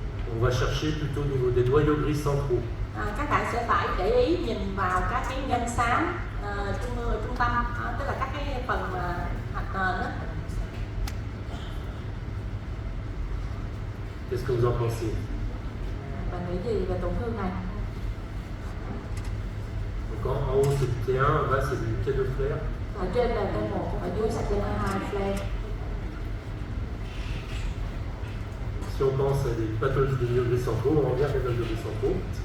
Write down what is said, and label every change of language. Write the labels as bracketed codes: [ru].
[fr] On va chercher plutôt au niveau des noyaux gris centraux. [vi] Các bạn sẽ phải để ý nhìn vào các cái nhân xám trung tâm, tức là các cái phần hạch nền đó. [fr] Qu'est-ce que vous en pensez? [vi] Bạn nghĩ gì về tổn thương này? [fr] Donc en haut c'est du T1, en bas c'est du T2 flair. [vi] Ở trên là T1, ở dưới là T2 flare. [fr] Si on pense à des pathologies des noyaux gris centraux, on revient aux noyaux gris centraux.